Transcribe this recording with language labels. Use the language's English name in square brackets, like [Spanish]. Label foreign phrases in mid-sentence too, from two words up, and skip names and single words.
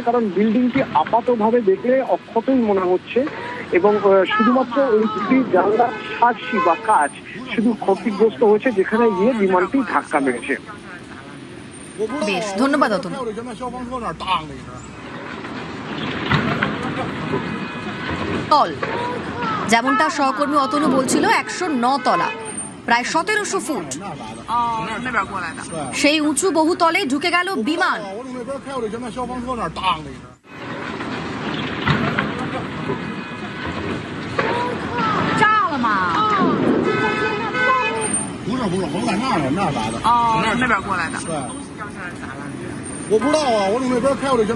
[Bangla] কারণ বিল্ডিংটি আপাতভাবে দেখলে অক্ষতই মনে হচ্ছে, এবং শুধুমাত্র ওই দুটি জানলার সাক্ষী বা কাজ শুধু ক্ষতিগ্রস্ত হয়েছে, যেখানে গিয়ে বিমানটি ধাক্কা মেরেছে। বেশ, ধন্যবাদ অতনু। তল, যেমনটা সহকর্মী অতনু বলছিল, 109 তলা, প্রায় 1700 ফুট। [Chinese] 哦，那边过来的。 [Bangla] সেই উঁচু বহুতলে ঢুকে গেল বিমান। [Chinese] 炸了吗？不是，我在那儿呢，那儿来的。哦，那边过来的。对，东西掉下来咋了？